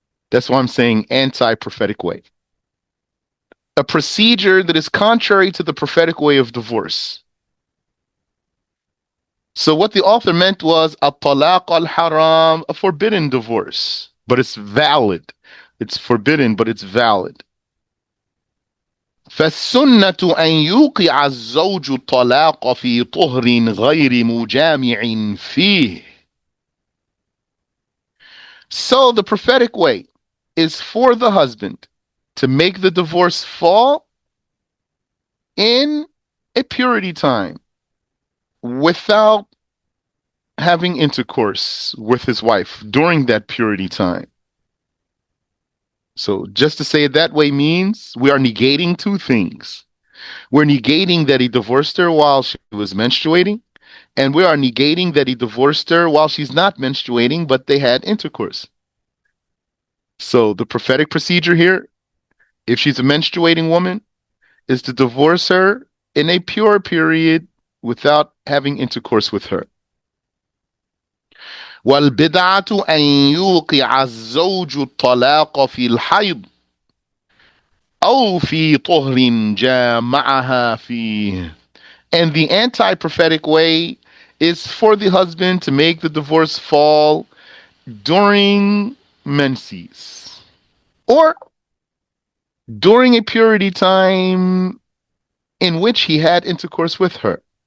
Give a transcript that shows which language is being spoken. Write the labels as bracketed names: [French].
[English] That's why I'm saying anti-prophetic way. A procedure that is contrary to the prophetic way of divorce. So what the author meant was at-talaq al-haram, a forbidden divorce, but it's valid. It's forbidden, but it's valid. [Arabic] فالسنة أن يوقع الزوج الطلاق في طهر غير مجامع فيه. [English] So the prophetic way is for the husband to make the divorce fall in a purity time without having intercourse with his wife during that purity time. So just to say it that way means we are negating two things. We're negating that he divorced her while she was menstruating, and we are negating that he divorced her while she's not menstruating, but they had intercourse. So the prophetic procedure here, if she's a menstruating woman, is to divorce her in a pure period without having intercourse with her. [Arabic] والبدعة أن يوقع الزوج الطلاق في الحيض أو في طهر جامعها فيه. [English] And the anti-prophetic way is for the husband to make the divorce fall during menses or during a purity time in which he had intercourse with her.